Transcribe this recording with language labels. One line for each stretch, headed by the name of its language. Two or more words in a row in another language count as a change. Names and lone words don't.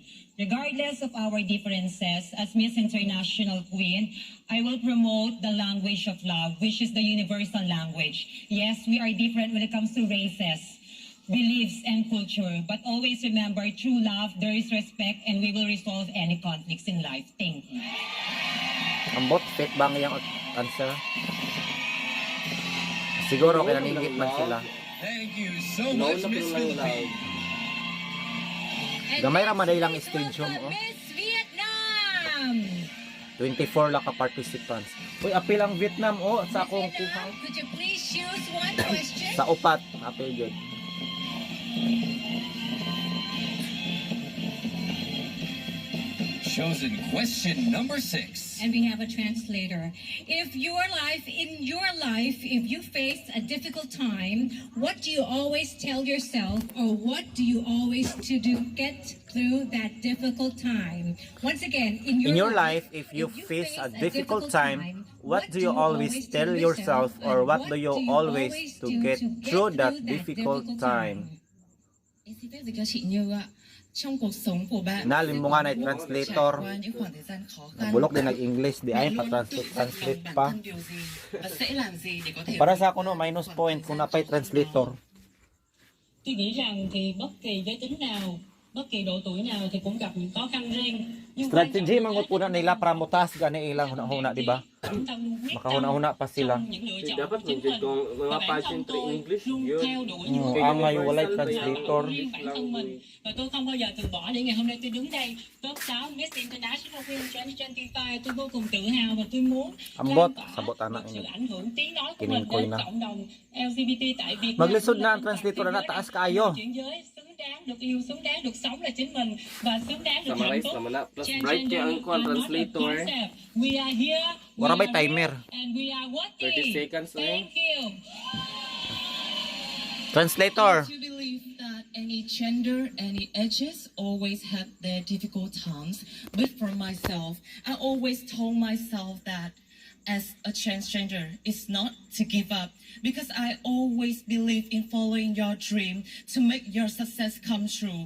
English: Regardless of our differences, as Miss International Queen, I will promote the language of love, which is the universal language. Yes, we are different when it comes to races, beliefs, and culture, but always remember, true love, there is respect, and we will resolve any conflicts in life. Thank you.
Cebuano: Ambot, fake ba ang iyang answer? Siguro, kaya naninigit man sila.
English: Thank you so much, Miss Philippines.
Cebuano: Gamay raman na ilang stadium, oh. Miss Vietnam. 24 lang ka participants. Uy, apil ang Vietnam, oh, sa akong kuha.
English: Vietnam, could you please choose one question?
Cebuano: Sa upat, apil yun.
English: Chosen question number 6. And we have a translator. If your life, if you face a difficult time, what do you always tell yourself, or what do you always to do get through that difficult time? Once again, in your life, if you face a difficult time, what do you always tell yourself, or what do you always to get through that difficult time?
Cebuano: Nalim mo nga na translator. Nabulok din nag-English, di ay pa-translate pa. Para sa ako no, minus point kung napay translator.
Vietnamese: Tôi nghĩ rằng thì bất kỳ giới tính nào, bất kỳ độ tuổi nào thì cũng gặp những khó khăn riêng.
Cebuano: Strategy mangut po na nila para mutas gani ilang huna-huna, di ba? Makahuna-huna pa sila. Dapat medyo kung mga pageantry English yun. Ang ngayon walay translator.
Vietnamese: Và tôi không bao giờ từ bỏ để ngày hôm nay tôi đứng đây top 6 Miss International Queen 2025. Tôi vô cùng tự hào và tôi muốn
Cebuano: Ambot, sabot anak
Vietnamese: sự
Cebuano: ini.
Vietnamese: ảnh hưởng tiếng nói của
Cebuano: Kining
Vietnamese: mình
Cebuano: koy
Vietnamese: đến
Cebuano: na.
Vietnamese: cộng đồng LGBT tại Việt Nam.
Cebuano: Maglisod na ang translator na taas kaayo.
Vietnamese: Chuyển giới xứng đáng được yêu, xứng đáng được sống là chính mình và xứng đáng được hạnh
Cebuano: Summarize
Vietnamese: phúc.
Cebuano: naman na. Plus bright kaya ang kwan translator.
English: We are here.
Cebuano: Wala ba'y timer?
English: And we are working.
Cebuano: 30 seconds lang.
English: Thank you. Translator. To believe that any gender, any edges always had their difficult times. But for myself, I always told myself that as a transgender is not to give up, because I always believe in following your dream to make your success come true.